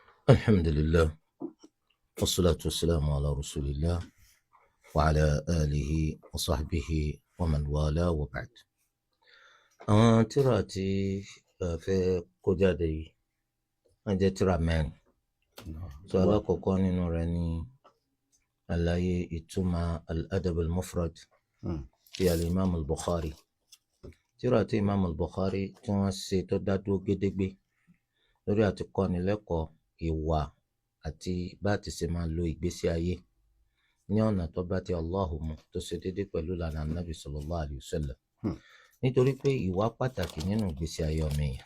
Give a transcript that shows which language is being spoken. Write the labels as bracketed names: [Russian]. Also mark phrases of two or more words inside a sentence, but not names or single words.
[Arabic] الحمد لله والصلاة والسلام على رسول الله وعلى آله وصحبه ومن والاه وبعد. [Yoruba] àwọn tírà tí a fẹ́ kó jáde yìí wọ́n jẹ́ tírà mẹ́rin. tó alákọ̀ọ́kọ́ nínú rẹ̀ ni àlàyé ìtumọ̀ al-adab al-mufrad ti al-imam al-bukhari. tírà tí imam al-bukhari tí wọ́n ṣe tó dá dúró gédégbé lórí àti kọ́ni lẹ́kọ̀ọ́ ìwà àti bá ti ṣe máa lo ìgbésí ayé ní ọ̀nà tó bá ti Allahu mu tó ṣe déédéé pẹ̀lú lànà Nabi [Arabic] صلى الله عليه وسلم. [Yoruba] nítorí pé ìwà pàtàkì nínú ìgbésí ayé ọmọ èèyàn.